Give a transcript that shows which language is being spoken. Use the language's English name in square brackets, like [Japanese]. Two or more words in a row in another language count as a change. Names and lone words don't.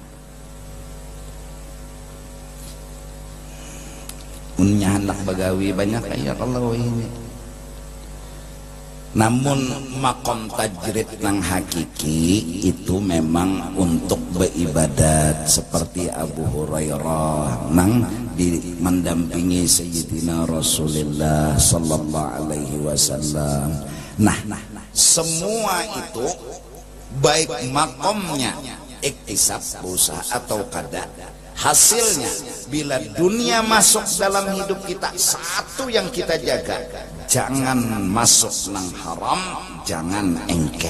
[Banjar] Punya anak bagawi banyak [Arabic] يا الله [Banjar] ini. Namun makom tajrid nang hakiki itu memang untuk beribadat seperti Abu Hurairah nang mendampingi Sayyidina Rasulullah [Arabic] صلى الله عليه وسلم. [Banjar] Nah, semua itu baik makomnya iktisab usaha atau kada, hasilnya bila dunia masuk dalam hidup kita, satu yang kita jaga, jangan masuk nang haram, jangan engken.